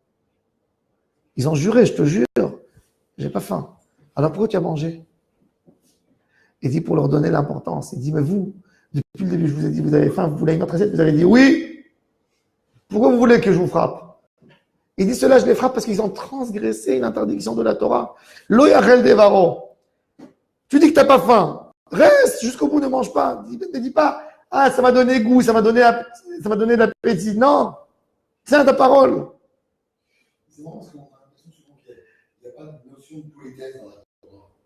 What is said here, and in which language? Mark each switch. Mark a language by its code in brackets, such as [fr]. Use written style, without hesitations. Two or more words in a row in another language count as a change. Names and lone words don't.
[fr] Ils ont juré, je te jure, j'ai pas faim. Alors pourquoi tu as mangé? Il dit, pour leur donner l'importance. Il dit, mais vous, depuis le début, je vous ai dit, vous avez faim, vous voulez une autre assiette, vous avez dit oui. Pourquoi vous voulez que je vous frappe? Il dit, cela, je les frappe parce qu'ils ont transgressé une interdiction de la Torah. [he] לא יחל דברו. [fr] Tu dis que tu n'as pas faim. Reste jusqu'au bout, ne mange pas. Ne dis pas, ah, ça m'a donné goût, ça m'a donné de l'appétit. Non. Tiens ta parole. C'est marrant parce qu'on a l'impression souvent qu'il n'y a pas de notion de politesse dans la Torah.